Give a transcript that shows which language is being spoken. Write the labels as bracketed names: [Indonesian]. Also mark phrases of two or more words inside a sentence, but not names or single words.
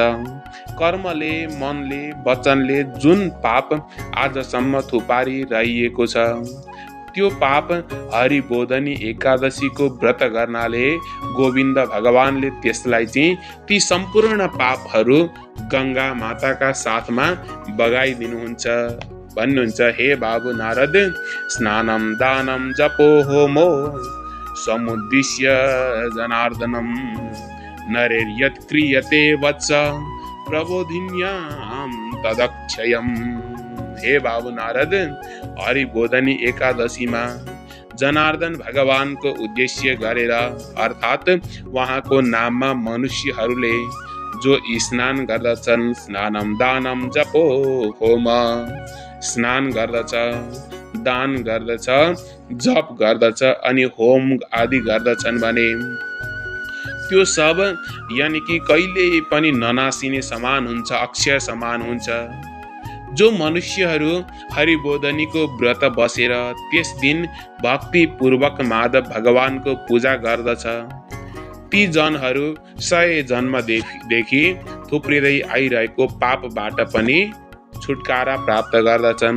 [Nepali] कर्मले, मनले, वचनले जुन पाप आजसम्म थुपारिरहेको छ, त्यो पाप हरिबोधनी एकादशीको व्रत गर्नाले गोविन्द भगवानले त्यसलाई चाहिँ ती सम्पूर्ण पापहरू गङ्गा माताका साथमा बगाइदिनुहुन्छ भन्नुहुन्छ। हे बाबु नारद, [Sanskrit] स्नानं दानं जपो होमो समुद्दिश्य जनार्दनम नरेर्यत् क्रियते वत्स प्रबोधिन्यां तदक्षयम्। [Nepali] हे बाबु नारद, हरिबोधनी एकादशीमा जनार्दन भगवानको उद्देश्य गरेर अर्थात् उहाँको नाममा मनुष्यहरूले जो स्नान गर्दछन्, [Sanskrit] स्नानं दानं जपो होम, [Nepali] स्नान गर्दछ, दान गर्दछ, जप गर्दछ अनि होम आदि गर्दछन् भने त्यो सब यानि कि कहिले पनि ननासिने समान हुन्छ, अक्षय समान हुन्छ। जो मनुष्यहरू हरिबोधनीको व्रत बसेर त्यस दिन भक्तिपूर्वक माधव भगवानको पूजा गर्दछ, ती जनहरू 100 जन्मदेखि थुप्रिँदै आइरहेको पापबाट पनि छुटकारा प्राप्त गर्दछन्।